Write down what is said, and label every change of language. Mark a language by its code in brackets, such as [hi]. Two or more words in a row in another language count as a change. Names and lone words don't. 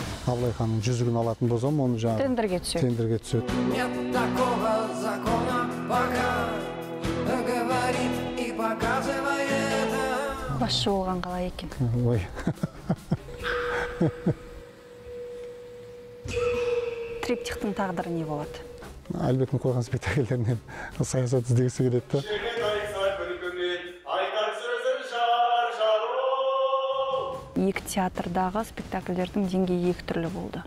[kk] Абылай ханның жүзігін алатын болсам, оны жаңағы тендерге түседі. [ru] Нет такого закона, пока говорит и показывает. [kk] Басшы болған қалай екен? Ой. Триптихтің тағдыры не болады? Әлбектің қойған спектакльдерінен саясат іздегісі келеді. Екі театрдағы спектакльдердің деңгейі екі түрлі болды.